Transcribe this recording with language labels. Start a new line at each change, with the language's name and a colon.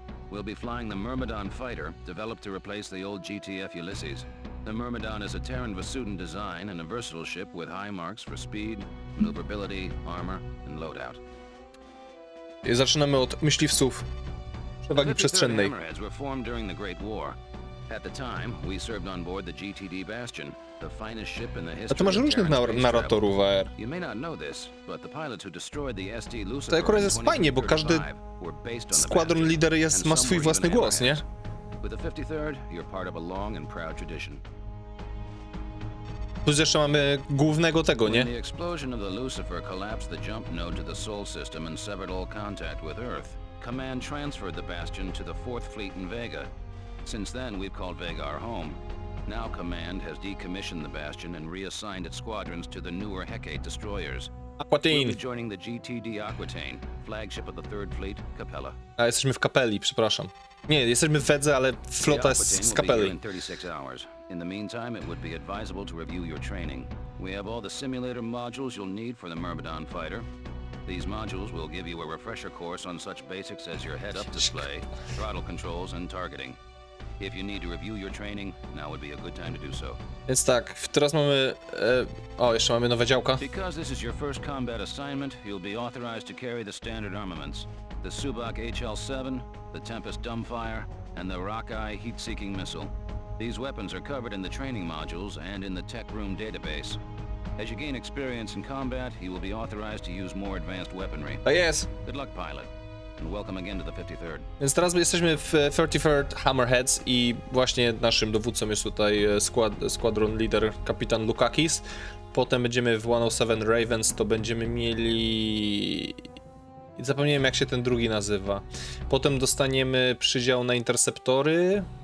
English: We'll be flying the Myrmidon fighter, developed to replace the old GTF Ulysses. The Myrmidon is a Terran Vasudin design and a versatile ship with high marks for speed, maneuverability, armor, and loadout.
Polish: Zaczynamy od myśliwców przewagi przestrzennej.
English: Hammerheads were formed during the Great War. At the time, we served on board the GTD Bastion, the finest ship in the history.
Polish: A to masz różnych narratorów AR.
English: You may not know this, but the pilots who destroyed the ST Lucifer.
Polish: To akurat jest fajnie, bo każdy squadron leader ma swój własny głos, nie?
English: With the 53rd, you're part of a long and proud tradition.
Polish: Plus jeszcze mamy głównego tego, nie?
English: When the explosion of the Lucifer collapsed the jump node to the Sol system and severed all contact with Earth, Command transferred the Bastion to the 4th Fleet in Vega. Since then, we've called Vega our home. Now Command has decommissioned the Bastion and reassigned its squadrons to the newer Hecate destroyers. We'll Aquitaine. be joining the GTD Aquitaine, flagship of the 3rd Fleet, Capella.
Polish: A jesteśmy w Kapeli, przepraszam. Nie, jesteśmy w Wedze, ale flota jest z Kapeli.
English: In 36 hours. In the meantime, it would be advisable to review your training. We have all the simulator modules you'll need for the Myrmidon fighter. These modules will give you a refresher course on such basics as your head-up display, throttle controls, and targeting. If you need to review your training, now would be a good time to do so.
Polish: Więc tak, teraz mamy... o, jeszcze mamy nowe działka.
English: Because this is your first combat assignment, you'll be authorized to carry the standard armaments. The Subak HL-7, the Tempest Dumbfire, and the Rockeye heat-seeking missile. These weapons are covered in the training modules and in the tech room database. As you gain experience in combat, you will be authorized to use more advanced weaponry.
Polish: To jest.
English: Good luck, pilot, and welcome again to the 53rd.
Polish: Więc teraz jesteśmy w 33rd Hammerheads i właśnie naszym dowódcą jest tutaj squadron leader kapitan Lukakis. Potem będziemy w 107 Ravens, to będziemy mieli... Zapomniałem jak się ten drugi nazywa. Potem dostaniemy przydział na interceptory.